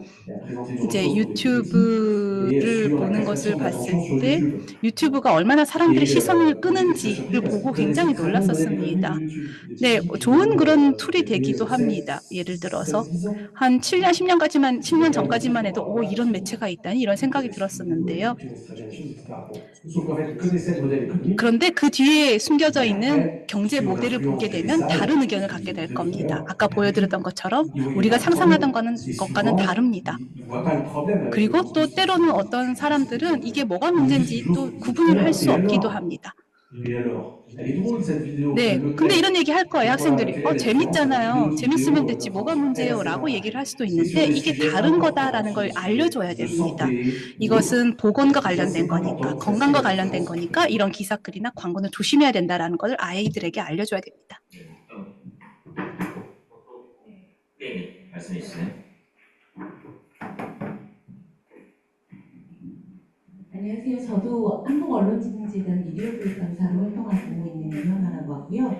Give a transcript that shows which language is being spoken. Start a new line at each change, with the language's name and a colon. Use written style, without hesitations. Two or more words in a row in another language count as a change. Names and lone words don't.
Korean: 이제 유튜브를 보는 것을 봤을 때 유튜브가 얼마나 사람들의 시선을 끄는지를 보고 굉장히 놀랐었습니다. 네, 좋은 그런 툴이 되기도 합니다. 예를 들어서 한 7년, 10년까지만, 10년 전까지만 해도 오, 이런 매체가 있다니 이런 생각이 들었었는데요.
French: Sauf qu'en fait, ils connaissaient le modèle économique.
Korean: 그런데 그 뒤에 숨겨져 있는 경제 모델을 보게 되면 다른 의견을 갖게 될 겁니다. 아까 보여드렸던 것처럼 우리가 상상하던 것과는 다릅니다.
French: Ils voient pas le problème avec
Korean: 그리고
French: le
Korean: 또
French: processus.
Korean: 때로는 어떤 사람들은 이게 뭐가 문제인지 또 구분을 할 수 없기도 합니다.
French: Et alors, elle est drôle cette vidéo.
Korean: 네,
French: Le
Korean: 근데
French: clair.
Korean: 이런 얘기 할 거예요, 학생들이. 재밌잖아요. 재밌으면
French: vidéo,
Korean: 됐지, 뭐가
French: enfin,
Korean: 문제예요?
French: elle,
Korean: 라고
French: c'est
Korean: 얘기를 할 수도
French: c'est
Korean: 있는데
French: sur des
Korean: 이게
French: sujets
Korean: 다른
French: importants,
Korean: 거다라는 걸
French: sur des
Korean: 알려줘야
French: sujets de
Korean: 됩니다.
French: santé,
Korean: 이것은 보건과
French: Ça,
Korean: 관련된
French: c'est
Korean: 거니까,
French: important, ça,
Korean: 건강과
French: c'est la
Korean: 관련된
French: différence.
Korean: 거니까 이런 기사글이나 광고는 조심해야 된다라는 걸 아이들에게 알려줘야 됩니다. 네, 말씀해 주세요. 안녕하세요. 저도 한국언론진흥재단 미디어교육강사로 활동하고 있는 이현아라고 하고요.